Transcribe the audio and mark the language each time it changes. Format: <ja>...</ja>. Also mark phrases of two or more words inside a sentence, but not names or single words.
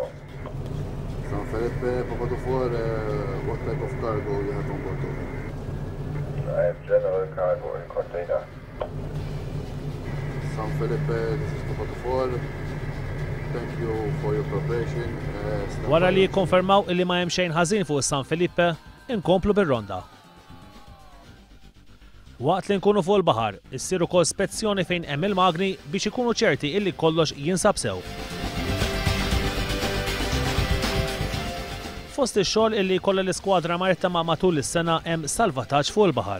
<en>San Felipe, Papa 4, what type of cargo you have on board, over? I have general cargo in container. San Felipe, this is Papa 4. Thank you for your cooperation.</en> <mt>Wara li jikkonfermaw illi ma hemm xejn ħażin fuq San Felipe, inkomplu bir-ronda. Waqt li nkunu fuq il-baħar, issir ukoll spezzjoni fejn hemm il-magni biex ikunu ċerti illi kollox jinsab sew. Fost ix-xogħol illi jkollha l-iskwadra marittima matul is-sena hemm salvataġġ fuq il-baħar.</mt>